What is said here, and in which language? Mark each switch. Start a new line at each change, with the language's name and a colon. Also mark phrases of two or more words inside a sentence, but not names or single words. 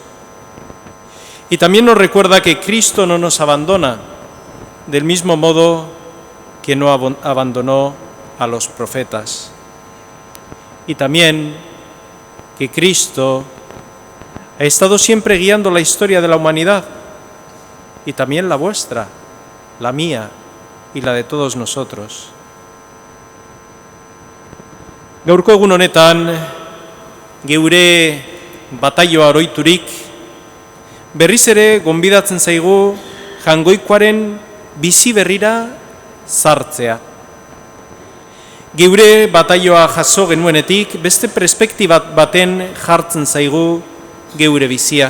Spanish: Y también nos recuerda que Cristo no nos abandona, del mismo modo que no abandonó a los profetas. Y también que Cristo ha estado siempre guiando la historia de la humanidad, y también la vuestra, la mía y la de todos nosotros.
Basque: Gaurko egun honetan, geure bataioa oroiturik, berriz ere gonbidatzen zaigu Jangoikoaren bizi berrira sartzea. Geure bataioa jaso genuenetik, beste perspektiba baten jartzen zaigu geure bizia.